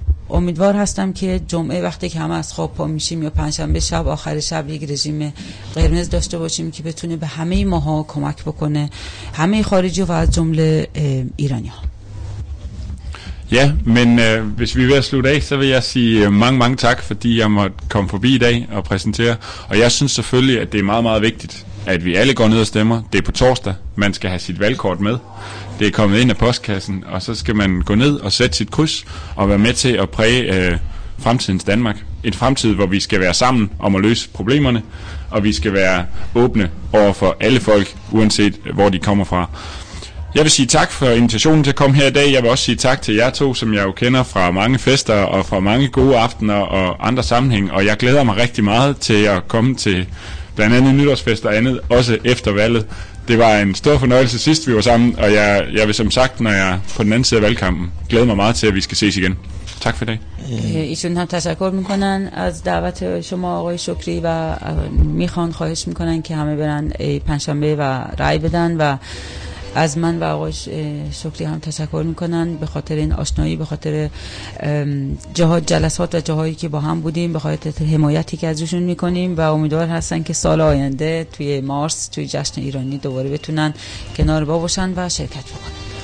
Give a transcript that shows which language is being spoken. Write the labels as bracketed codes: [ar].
[fa] امیدوار هستم که جمعه وقتی که همه از خواب پا میشیم یا پنجشنبه شب آخر شب یک رژیم قرمز داشته باشیم که بتونه به همه ماها کمک بکنه، همه خارجی و از جمله ایرانی ها. [da] Ja, men hvis vi er ved at slutte af, så vil jeg sige mange, mange tak, fordi jeg måtte komme forbi i dag og præsentere. Og jeg synes selvfølgelig, at det er meget, meget vigtigt, at vi alle går ned og stemmer. Det er på torsdag, man skal have sit valgkort med. Det er kommet ind af postkassen, og så skal man gå ned og sætte sit kryds og være med til at præge fremtidens Danmark. En fremtid, hvor vi skal være sammen om at løse problemerne, og vi skal være åbne over for alle folk, uanset hvor de kommer fra. Jeg vil sige tak for invitationen til at komme her i dag. Jeg vil også sige tak til jer to, som jeg jo kender fra mange fester og fra mange gode aftener og andre sammenhæng. Og jeg glæder mig rigtig meget til at komme til blandt andet nytårsfest og andet, også efter valget. Det var en stor fornøjelse sidst, vi var sammen, og jeg vil som sagt, når jeg på den anden side af valgkampen, glæde mig meget til, at vi skal ses igen. Tak for i dag. [fa] ایشون هم تشکر میکنن از دعوت شما آقای شکری و میخوان خواهش میکنن که همه برن پنجشنبه و رای بدن و از من و آقای شکری هم تشکر میکنن به خاطر این آشنایی، به خاطر جهات جلسات و جاهایی که با هم بودیم، به خاطر حمایتی که ازشون میکنیم و امیدوار هستن که سال آینده توی مارس توی جشن ایرانی دوباره بتونن کنار با باشن و شرکت بکنن.